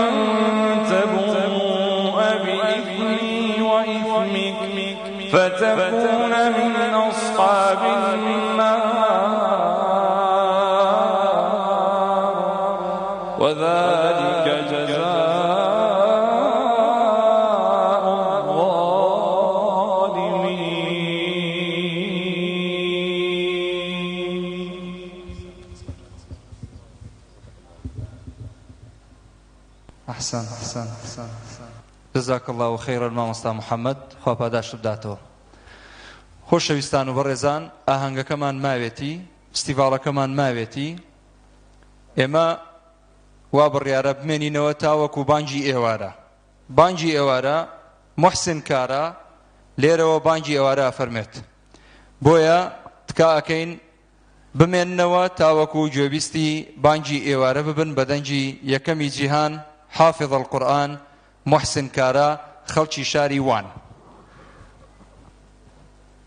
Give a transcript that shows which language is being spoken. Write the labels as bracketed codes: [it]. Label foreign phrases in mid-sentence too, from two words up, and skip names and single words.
[ar] تبوء بإثمي وإثمك فتكون من أصحاب النار وذلك جزاء الظالمين. أحسن جزاك الله خيرا [ckb] مامۆستا محەممەد خوا پاداش بداتەوە. خۆشەویستان و بەڕێزان ئاهەنگەکەمان ماوێتی فستیڤاڵەکەمان ماوێتی ئێمە وا بڕیارە بمێنینەوە تاوەکو بانگی ئێوارە. بانگی ئێوارە محسن کارە لێرەوە بانگی ئێوارە ئەفەرمێت بۆیە تکا ئەکەین بمێننەوە تاوەکو گوێبیستی بانگی ئێوارە ببن بە دەنگی یەکەمی جیهان [ar] حافظ القورآن [ckb] محسن کارە خەڵکی شاری وان.